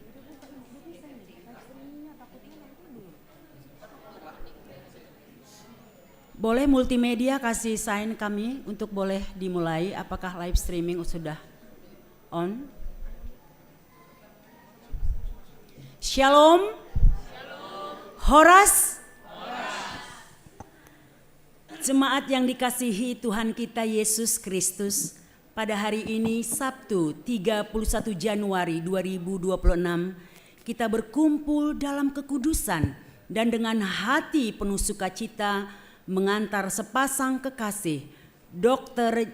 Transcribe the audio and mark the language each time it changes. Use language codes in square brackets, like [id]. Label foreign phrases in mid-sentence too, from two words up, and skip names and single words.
[id] Udah buka ini, udah bisa nih. [en] Live streamingnya [id] takutnya nanti belum. Boleh multimedia kasih sign kami untuk boleh dimulai. Apakah [en] live streaming [id] sudah on? Shalom. Horas. Jemaat yang dikasihi Tuhan kita Yesus Kristus. Pada hari ini Sabtu 31 Januari 2026 kita berkumpul dalam kekudusan dan dengan hati penuh sukacita mengantar sepasang kekasih Dr.